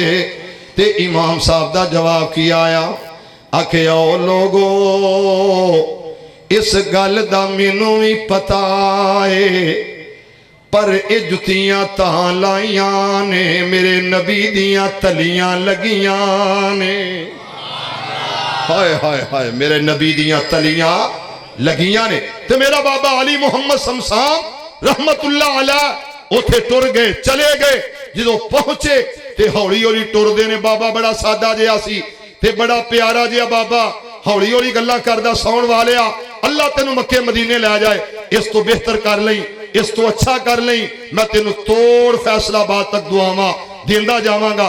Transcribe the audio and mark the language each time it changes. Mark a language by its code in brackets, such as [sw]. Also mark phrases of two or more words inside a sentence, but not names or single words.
[pa] تے امام صاحب دا جواب کی آیا، آکھیا او لوگو اس گل دا مینوں بھی پتہ ہے پر یہ جتیاں تاں لائیاں نے میرے نبی دیاں تلیاں لگیاں نے. ہائے ہائے ہائے میرے نبی دیاں تلیاں لگیاں نے. تے میرا بابا علی محمد شمسام [ar] رحمۃ اللہ علیہ [pa] اوتھے ٹر گئے چلے گئے. جو پہنچے تے ہولی ہولی ٹردے نے۔ بابا بڑا سادہ جیہا سی تے بڑا پیارا جیہا بابا ہولی ہولی گلاں کردا. سون والیا اللہ تینوں مکے مدینے لے جائے، اس تو بہتر کر لئی، اس تو اچھا کر لئی، میں تینوں توڑ فیصل آباد تک دعاواں دیندا جاواں گا.